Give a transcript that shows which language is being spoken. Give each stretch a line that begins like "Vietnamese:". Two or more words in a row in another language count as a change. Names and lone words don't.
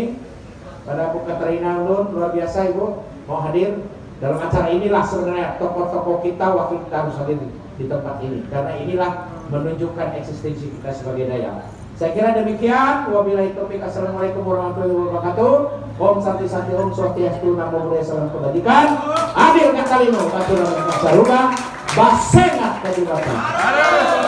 Indonesian: Pada Bu Katrina Nun, luar biasa Ibu mau hadir dalam acara inilah sebenarnya tokoh-tokoh kita, wakil kita harus hadir di tempat ini. Karena inilah menunjukkan eksistensi kita sebagai Dayak. Saya kira demikian.
Arabic: وبالله التوفيق. السلام عليكم ورحمة الله وبركاته.
Sanskrit: Om Santi Santi Om Swastiastu
Pali: Namo Buddhaya
Indonesian: Salam Kebajikan.
Kendayan: Adil Kakalino Katurang Saruga Basengat Kadibata.